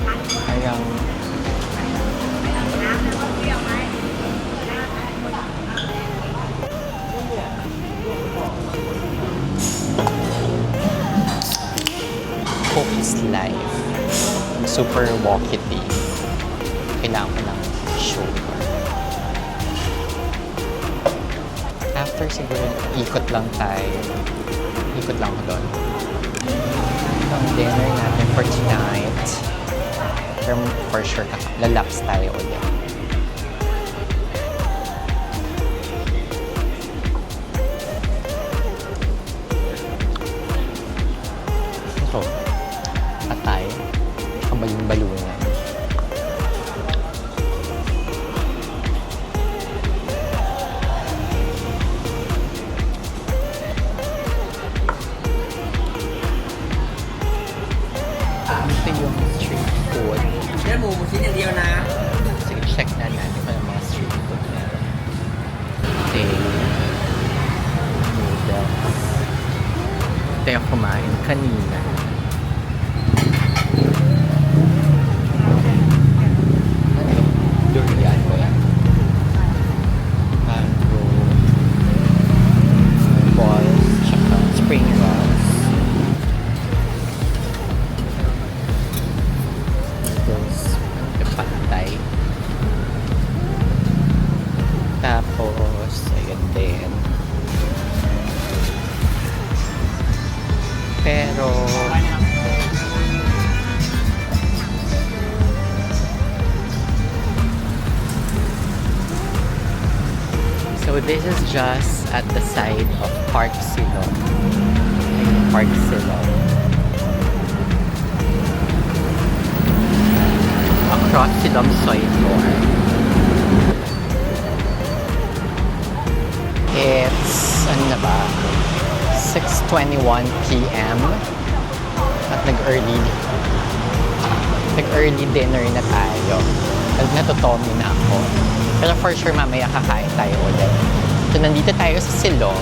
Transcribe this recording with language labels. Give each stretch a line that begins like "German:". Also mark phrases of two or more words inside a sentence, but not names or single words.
Filipino: Parang
English: Coke is life.
Filipino: Super walkity. Kailangan ko ng sugar. After siguro, ikot lang tayo. Ikot lang ko doon. Ang dinner natin
English: for tonight. Pero for sure,
Filipino: lalaps tayo ulit. Ito, patay. Kabalong-balungan. Ito yung
English: street food.
Thai: เนื้อหมูชิ้นอย่างเดียวนะ
Filipino: Sige, check na natin kung ano mga
English: street food
Filipino: na.
English: Okay. Noodles.
Filipino: Ito yung kumain kanina. Ano? Durian ba yan? Mango.
English: Balls. Tsaka spring rolls. Noodles.
Filipino: Pantay. Tapos, ayun din. Pero,
English: so this is just at the side of Park Silom. Park Silom. Across Silom Soy Floor. It's,
Filipino: ano na ba?
English: 6:21 p.m.
Filipino: At nag-
English: early dinner
Filipino: na tayo. Natutomi na ako. Pero
English: for sure
Filipino: mamaya kakain tayo ulit. So nandito tayo sa Silom.